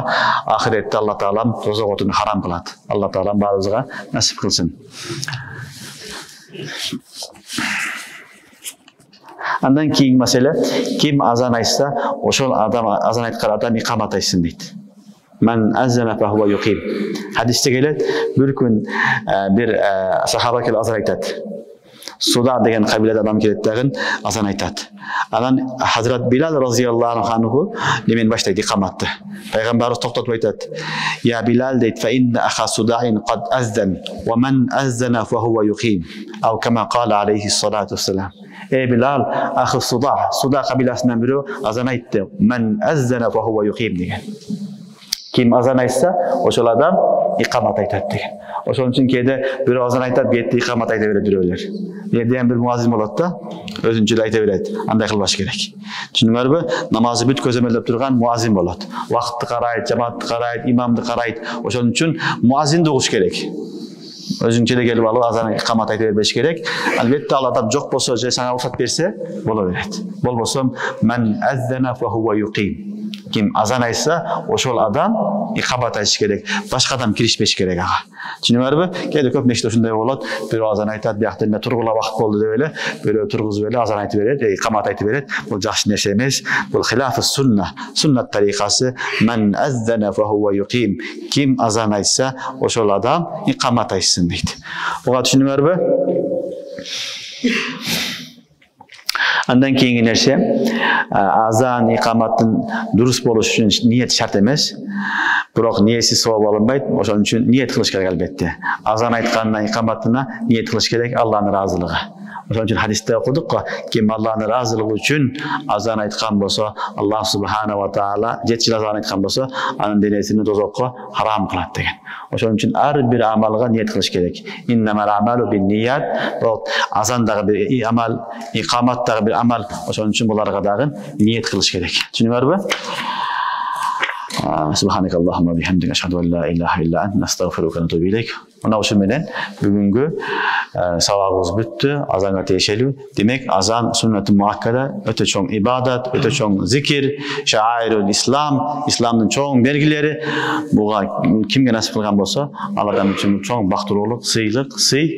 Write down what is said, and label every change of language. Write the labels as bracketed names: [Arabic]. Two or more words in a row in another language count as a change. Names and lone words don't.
[Kyrgyz] Ахиретте Алла Таала тозок отун харам кылат. Алла Таала баарыбызга насип кылсын. Андан кийинки маселе, ким азан айтса, ошол адам азан айткан адам икамат айтсын дейт. [Arabic] من أذن فهو يقيم. [Kyrgyz] Хадисте келет, бир күн бир сахаба келип азан айтат. Суда деген кабилада адам келет дагы азан айтат. Анан Хазрат Билал [Arabic] رضي الله عنه [Kyrgyz] немен баштайт икаматты. Пайгамбарыбыз токтотуп айтат: "Я Билал дейт, [Arabic] فإن أخا صداء قد أذن ومن أذن فهو يقيم." أو كما قال عليه الصلاة والسلام. [Kyrgyz] Билал, ахы Суда кабиласынан бирөө азан айтты. [Arabic] من أذن فهو يقيم [Kyrgyz] деген. Ким азан айтса, ошол адам икамат айтат деген. Ошон үчүн кээде бирөө азан айтат, бетте икамат айта берет бирөөлөр. Жерден бир муаззин болот да, өзүнчө айта берет. Андай кылбаш керек. Түшүнүңөрбү? Намазы бүт көзөмөлдөп турган муаззин болот. Вакытты карайт, жамаатты карайт, имамды карайт. Ошон үчүн муаззинди угуш керек. Өзүңчө келип алып азан икамат айтып бербеш керек. Албетте ал адам жок болсо же сага уруксат берсе боло берет. Болбосо [Arabic] من أذن فهو يقيم. [Kyrgyz] Ким азан айтса, ошол адам икамат айтыш керек. Башка адам киришпеш керек ага. Түшүнүңөрбү? Кээде көп нечте ушундай болот. Бирөө азан айтат, биякта эмне тургула вакыт болду деп эле, бирөө тургузуп эле азан айтып берет, икамат айтып берет. Бул жакшы нерсе эмес. Бул [Arabic] خلاف السنة. [Kyrgyz] Суннат тарикасы [Arabic] من أذن فهو يقيم. [Kyrgyz] Ким азан айтса, ошол адам икамат айтсын дейт. Буга түшүнүңөрбү? Андан кийинки нерсе, азан икаматтын дурус болуш үчүн ниет шарт эмес. Бирок ниетсиз савап алынбайт. Ошон үчүн ниет кылыш керек албетте. Азан айтканына, икаматына ниет кылыш керек Алланын ыраазылыгы. Ошон үчүн хадисте окудук го, ким Алланын ыраазылыгы үчүн азан айткан болсо, [Arabic] الله سبحانه وتعالى [Kyrgyz] 7 жыл азан айткан болсо, анын денесин тозокко харам кылат деген. Ошон үчүн ар бир амалга ниет кылыш керек. [Arabic] إنما الأعمال بالنية. [Kyrgyz] Азан дагы бир амал, икамат дагы бир амал. Ошон үчүн буларга дагы ниет кылыш керек. Түшүнүңөрбү? [Arabic] سبحانك اللهم وبحمدك أشهد أن لا إله إلا أنت أستغفرك وأتوب إليك. [Kyrgyz] Мына ушу менен бүгүнгү сабагыбыз бүттү. Азанга тиешелүү. Демек азан суннаты муаккада өтө чоң ибадат, өтө чоң зикир, [Arabic] شعائر الإسلام, [Kyrgyz] исламдын чоң белгилери. Буга кимге насип кылган болсо, ал адам үчүн чоң бактылуулук, сыйлык, сый.